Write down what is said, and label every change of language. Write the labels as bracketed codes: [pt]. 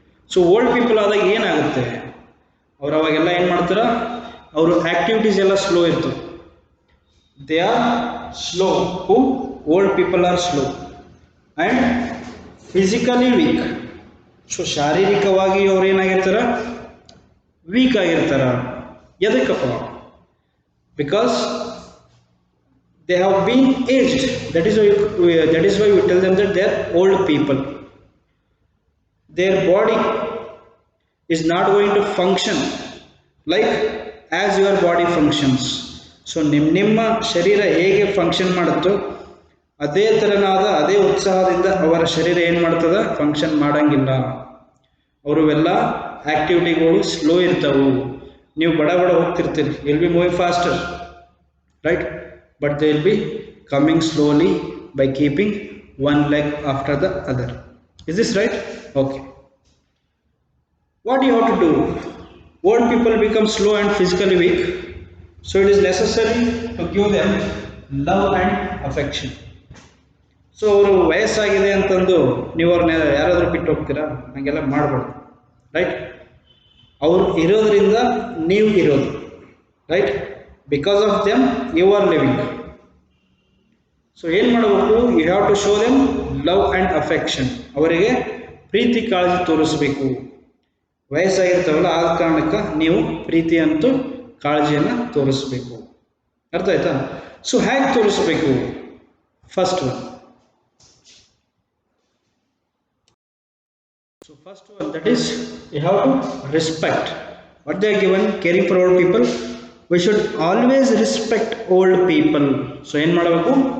[kn] So old people ಆದಾಗ ಏನಾಗುತ್ತೆ, ಅವ್ರು ಅವಾಗೆಲ್ಲ ಏನು ಮಾಡ್ತಾರೆ, ಅವರು ಆ್ಯಕ್ಟಿವಿಟೀಸ್ ಎಲ್ಲ ಸ್ಲೋ ಇರ್ತವೆ. [en] They are slow. Who? Old people are slow and physically weak. [kn] So ಶಾರೀರಿಕವಾಗಿ ಅವ್ರು ಏನಾಗಿರ್ತಾರೆ, ವೀಕ್ ಆಗಿರ್ತಾರೆ. ಎದಕ್ಕಪ್ಪ? [en] Because they have been aged. That is why we tell them that they are old people. Their body is not going to function like as your body functions. [kn] So ನಿಮ್ಮ ಶರೀರ ಹೇಗೆ function ಮಾಡುತ್ತೋ ಅದೇ ಥರನಾದ ಅದೇ ಉತ್ಸಾಹದಿಂದ ಅವರ ಶರೀರ ಏನು ಮಾಡ್ತದೆ, ಫಂಕ್ಷನ್ ಮಾಡಂಗಿಲ್ಲ. ಅವರೆಲ್ಲ ಆ್ಯಕ್ಟಿವಿಟಿಗಳು ಸ್ಲೋ ಇರ್ತವೆ. ನೀವು ಬಡ ಹೋಗ್ತಿರ್ತೀರಿ, [en] Will be moving faster, right? But they will be coming slowly by keeping one leg after the other. Is this right? Okay. What do you have to do? Old people become slow and physically weak, so it is necessary to give them love and affection. [kn] So ಅವರು ವಯಸ್ಸಾಗಿದೆ ಅಂತಂದು ನೀವು ಅವ್ರನ್ನ ಯಾರಾದರೂ ಬಿಟ್ಟು ಹೋಗ್ತೀರಾ? ಹಾಗೆಲ್ಲ ಮಾಡಬಾರ್ದು, ರೈಟ್? ಅವರು ಇರೋದ್ರಿಂದ ನೀವು ಇರೋದು, right? [en] Because of them you are living. [kn] So ಏನು ಮಾಡಬೇಕು? [en] You have to show them love and affection. [kn] ಅವರಿಗೆ ಪ್ರೀತಿ ಕಾಳಜಿ ತೋರಿಸಬೇಕು. ವಯಸ್ಸಾಗಿರ್ತಾವಲ್ಲ, ಆದ ಕಾರಣಕ್ಕೆ ನೀವು ಪ್ರೀತಿ ಅಂತೂ ಕಾಳಜಿಯನ್ನು ತೋರಿಸ್ಬೇಕು. ಅರ್ಥ ಆಯ್ತಾ? ಸೊ ಹೇಗೆ ತೋರಿಸ್ಬೇಕು? [en] First one, that is you have to respect what they are given. Caring for old people, we should always respect old people. So [kn] ಏನು ಮಾಡಬೇಕು?